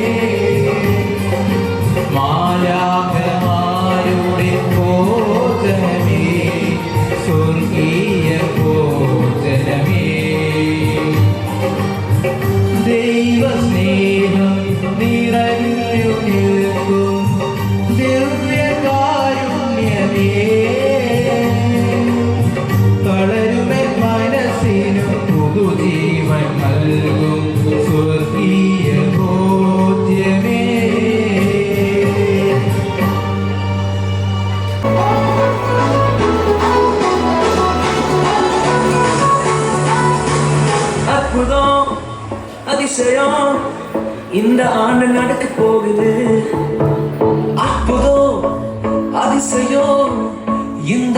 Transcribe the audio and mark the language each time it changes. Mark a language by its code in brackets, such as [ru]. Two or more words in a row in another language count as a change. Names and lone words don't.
[ml] മാലാഖമാരുടെ ഭോജനമേ സ്വർഗീയ ഭോജനമേ ദൈവസ്നേഹം നിറഞ്ഞു നിൽക്കും ദിവ്യകാരുണ്യമേ തളരുവൻ മനസ്സിനു പുതുജീവൻ നൽകും സ്വർഗീയ ബോധ്യമേ [ta] அற்புதம் அதிசயம் இந்த ஆண்டு நடக்க போகுது அற்புதம் அதிசயம் இந்த